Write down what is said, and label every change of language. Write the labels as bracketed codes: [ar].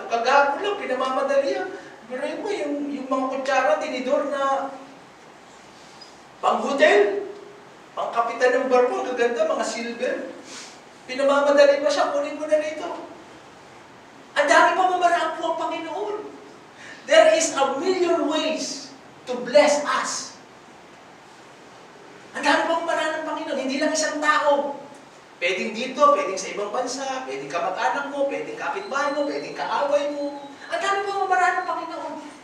[tl] Kagahapon lang, pinamamadali yan. Pero mo, yung mga kutsara, tinidor na pang-hotel, pang-kapitan ng barko, ang gaganda, mga silver. Pinamamadali pa siya, kunin mo na rito. Ang dami pa mamaraan po ang Panginoon. [en] There is a million ways to bless us. [tl] Ang dami pa mamaraan ng Panginoon, hindi lang isang tao. Pwedeng dito, pwedeng sa ibang bansa, pwedeng kamag-anak mo, pwedeng kapitbahay mo, pwedeng kaaway mo. Ang dami pa mamaraan ng Panginoon.